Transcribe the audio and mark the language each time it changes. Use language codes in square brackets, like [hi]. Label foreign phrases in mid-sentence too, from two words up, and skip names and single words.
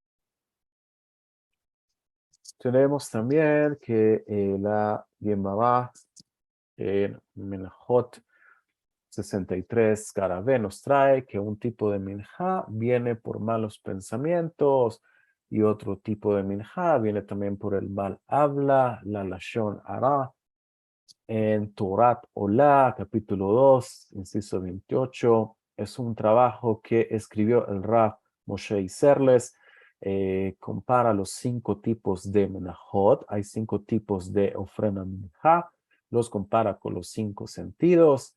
[es] Tenemos también que la Gemara en Menachot 63 cara B nos trae que un tipo de minjá viene por malos pensamientos y otro tipo de minjá viene también por el mal habla, la [he] לשון הרע. [es] En Torat Olá, capítulo 2, inciso 28, es un trabajo que escribió el Rav Moshe Isserles. Compara los 5 tipos de menajot. Hay 5 tipos de ofrenda minjá. Los compara con los 5 sentidos.